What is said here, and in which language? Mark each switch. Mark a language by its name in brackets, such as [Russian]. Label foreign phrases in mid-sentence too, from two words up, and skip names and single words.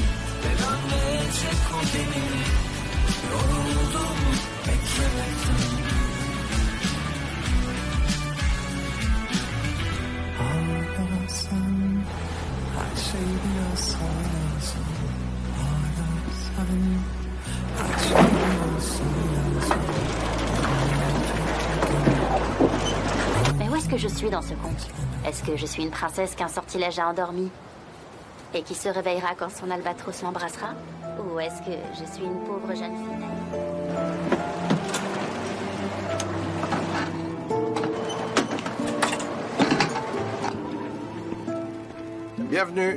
[Turkish] Neden geçecek o gemi? Yoruldum beklemekten. Hala sen. Her şey biraz hala sen. Hala sen. Her şey biraz hala sen. [French] Mais où est-ce que je suis dans ce conte? Est-ce que je suis une princesse qu'un sortilège a endormie et qui se réveillera quand son albatros l'embrassera? Ou est-ce que je suis une pauvre jeune fille? Bienvenue.